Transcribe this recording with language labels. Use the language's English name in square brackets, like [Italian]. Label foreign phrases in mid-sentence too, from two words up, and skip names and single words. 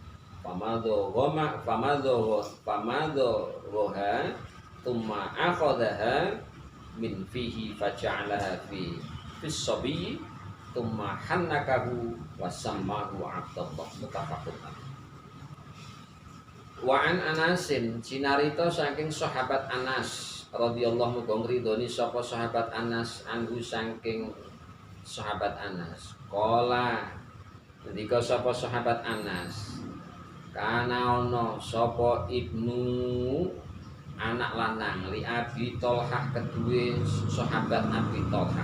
[Arabic] فمضغها ثم أخذها من فيه فجعلها في صبي ثم حنكه وسماه عبد الله متفق عليه. وعن أنس [Javanese] cinarita saking sahabat Anas [Arabic] رضي الله عنه [Javanese] ridhoni sapa sahabat Anas anhu saking sahabat Anas qala ketika sapa sahabat Anas kana ono sapa ibnu anak lanang [Arabic] لأبي طلحة [Javanese] kedue sahabat Abi Thalhah